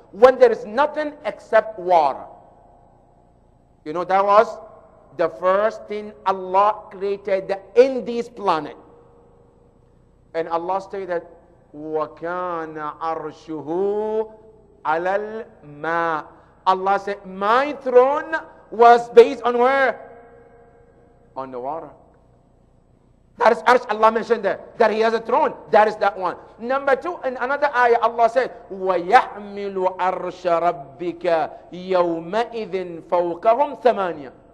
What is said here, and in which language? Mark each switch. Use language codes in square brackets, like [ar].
[en] When there is nothing except water. You know, that was the first thing Allah created in this planet. And Allah stated, [ar] وَكَانَ عَرْشُهُ عَلَى الْمَاءِ. [en] Allah said, my throne was based on where? On the water. That is arsh. Allah mentioned that he has a throne. That is that one. Number 2, in another ayah, Allah said, [ar] وَيَحْمِلُ عَرْشَ رَبِّكَ يَوْمَئِذٍ فَوْقَهُمْ ثَمَانِيَةٌ.